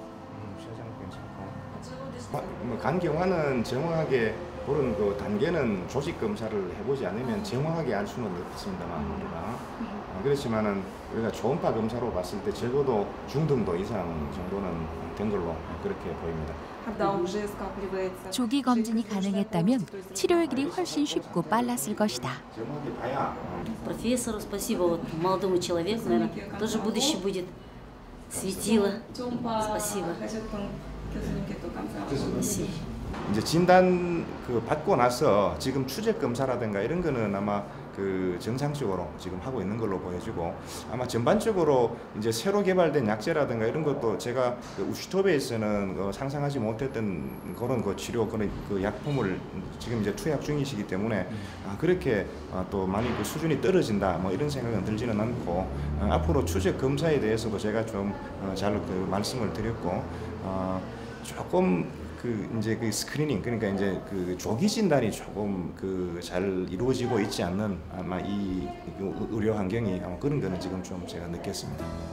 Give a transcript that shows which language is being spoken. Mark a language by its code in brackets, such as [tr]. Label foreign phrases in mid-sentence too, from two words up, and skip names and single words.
[ko] 간 경화는 정확하게 그런 그 단계는 조직 검사를 해보지 않으면 정확하게 알 수는 없습니다만 우리가 그렇지만은 우리가 초음파 검사로 봤을 때 적어도 중등도 이상 정도는 된 걸로 그렇게 보입니다. 조기 검진이 가능했다면 치료의 길이 훨씬 쉽고 빨랐을 것이다. [ru] Профессору спасибо, вот молодому человеку, наверное, тоже будущее будет светило. Спасибо. Спасибо. [ko] 이제 진단 그 받고 나서 지금 추적 검사라든가 이런 거는 아마 그 정상적으로 지금 하고 있는 걸로 보여지고 아마 전반적으로 이제 새로 개발된 약제라든가 이런 것도 제가 그 우슈토베에서는 상상하지 못했던 그런 그 치료 그런 그 약품을 지금 이제 투약 중이시기 때문에 그렇게 또 많이 그 수준이 떨어진다 뭐 이런 생각은 들지는 않고 앞으로 추적 검사에 대해서도 제가 좀 잘 그 말씀을 드렸고 조금 그 이제 그 스크리닝 그러니까 이제 그 조기 진단이 조금 그 잘 이루어지고 있지 않는 아마 이 의료 환경이 아마 그런 거는 지금 좀 제가 느꼈습니다.